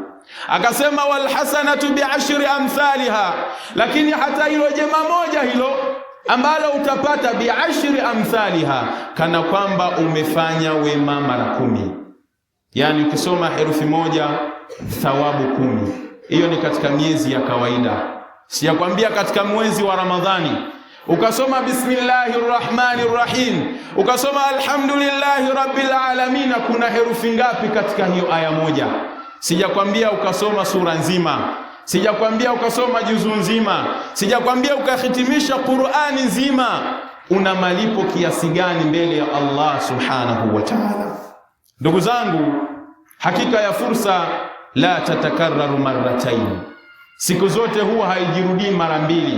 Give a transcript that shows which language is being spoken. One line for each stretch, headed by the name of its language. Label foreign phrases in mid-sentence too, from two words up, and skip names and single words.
Swahili: Akasema
Arabic: والحسنة بعشر أمثالها,
Swahili: lakini hata hilo jema moja hilo ambalo utapata
Arabic: بعشر أمثالها,
Swahili: kana kwamba umefanya wema mara 10. Yani ukisoma herufi moja thawabu 10. Hiyo ni katika miezi ya kawaida. Sijakwambia katika mwezi wa Ramadhani ukasoma
Arabic: بسم الله الرحمن الرحيم,
Swahili: ukasoma
Arabic: الحمد لله رب العالمين,
Swahili: kuna herufi ngapi katika hiyo aya moja? Sijakwambia ukasoma sura nzima, sijakwambia ukasoma juzu nzima, sijakwambia ukahitimisha Qur'ani nzima. Una malipo kiasi gani mbele ya Allah
Arabic: سبحانه وتعالى?
Swahili: Ndugu zangu, hakika ya fursa
Arabic: لا تتكرر مرتين,
Swahili: siku zote huwa haijirudii mara mbili.